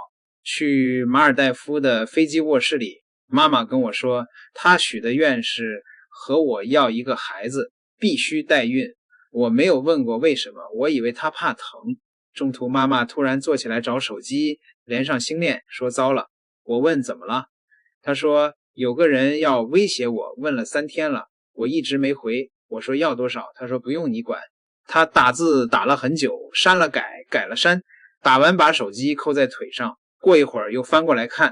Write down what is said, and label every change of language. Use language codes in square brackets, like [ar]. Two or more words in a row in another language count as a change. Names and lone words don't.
[zh] 去馬爾代夫的飛機臥室裡，媽媽跟我說她許的願是和我要一個孩子，必須代孕。我沒有問過為什麼，我以為她怕疼。中途媽媽突然坐起來找手機，連上星鏈，說糟了。我問怎麼了？她說有個人要威脅我，問了3天了，我一直沒回。我說要多少？她說不用你管。她打字打了很久，刪了改，改了刪，打完把手機扣在腿上，過一會兒又翻過來看。